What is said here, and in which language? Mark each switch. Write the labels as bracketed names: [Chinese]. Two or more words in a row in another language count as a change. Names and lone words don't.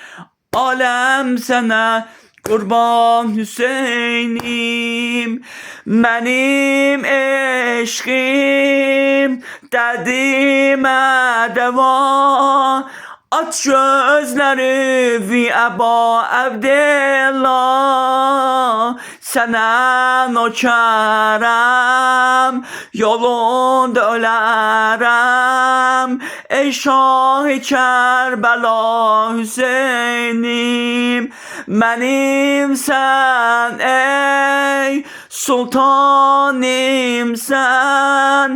[Turkish] Alem sana kurban Hüseyin'im. Benim eşkim derdime deva. Aç gözleri vi Eba Abdillah. [Azerbaijani] Sənə nökərəm, yolunda ölərəm. Ey Şah-ı Kərbəla Hüseynim, mənimsən ey sultanimsən.